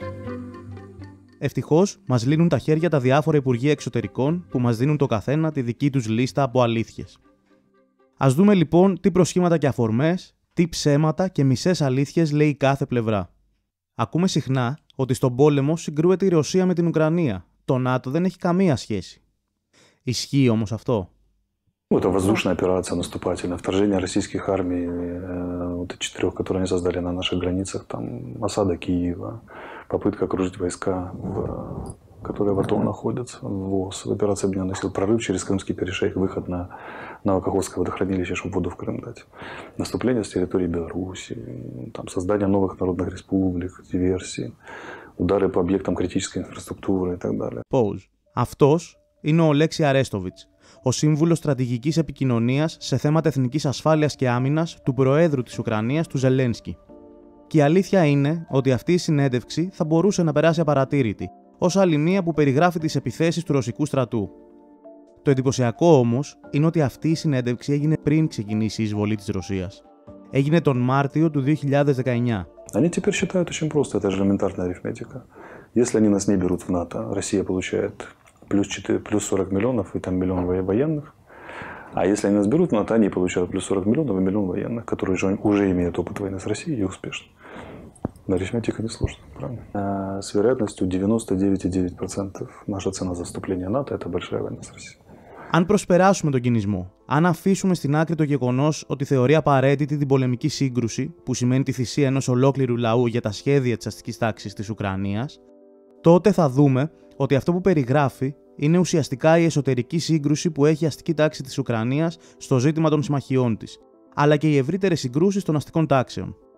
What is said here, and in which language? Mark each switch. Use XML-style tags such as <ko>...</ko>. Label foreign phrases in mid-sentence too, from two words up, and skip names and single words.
<el>Ευτυχώς, μας λύνουν τα χέρια τα διάφορα Υπουργεία Εξωτερικών που μας δίνουν το καθένα τη δική τους λίστα από αλήθειες. Ας δούμε λοιπόν τι προσχήματα και αφορμές, τι ψέματα και μισές αλήθειες λέει κάθε πλευρά. Ακούμε συχνά ότι στον πόλεμο συγκρούεται η Ρωσία με την Ουκρανία. Το ΝΑΤΟ δεν έχει καμία σχέση. Ισχύει όμως αυτό?</el> <ru>Это воздушная операция наступательная, вторжение российских армий, вот 4, которые они создали на наших границах, там осада Киева, попытка окружить войска, которые в АТО находятся, ВОС, операция объединенных сил, прорыв через Крымский перешейк, выход на Каховское водохранилище, чтобы воду в Крым дать, наступление с территории Беларуси, там, создание новых народных республик, диверсии, удары по объектам критической инфраструктуры и так далее.</ru> <el>Pause. Αυτός είναι ο Oleksiy Arestovich, ο σύμβουλος στρατηγικής επικοινωνίας σε θέματα εθνικής ασφάλειας και άμυνας του Προέδρου της Ουκρανίας, του Ζελένσκι. Και η αλήθεια είναι ότι αυτή η συνέντευξη θα μπορούσε να περάσει απαρατήρητη, ως άλλη μία που περιγράφει τις επιθέσεις του ρωσικού στρατού. Το εντυπωσιακό όμως είναι ότι αυτή η συνέντευξη έγινε πριν ξεκινήσει η εισβολή της Ρωσίας. Έγινε τον Μάρτιο του 2019.</el> <ru>Они теперь считают очень просто, это же элементарная арифметика. Если они нас не берут в НАТО, Россия получает плюс 40 миллионов и там миллион военных. А если они нас берут в НАТО, они получают плюс 40 миллионов и миллион военных, которые уже имеют опыт войны с Россией и успешно. Арифметика несложная, правильно? С вероятностью 99,9% наша цена за вступление в НАТО – это большая война с Россией.</ru> <el>Αν προσπεράσουμε τον κινησμό, αν αφήσουμε στην άκρη το γεγονός ότι θεωρεί απαραίτητη την πολεμική σύγκρουση, που σημαίνει τη θυσία ενός ολόκληρου λαού για τα σχέδια της αστικής τάξης της Ουκρανίας, τότε θα δούμε ότι αυτό που περιγράφει είναι ουσιαστικά η εσωτερική σύγκρουση που έχει η αστική τάξη της Ουκρανίας στο ζήτημα των συμμαχιών της, αλλά και οι ευρύτερες συγκρούσεις των αστικών τάξεων.</el>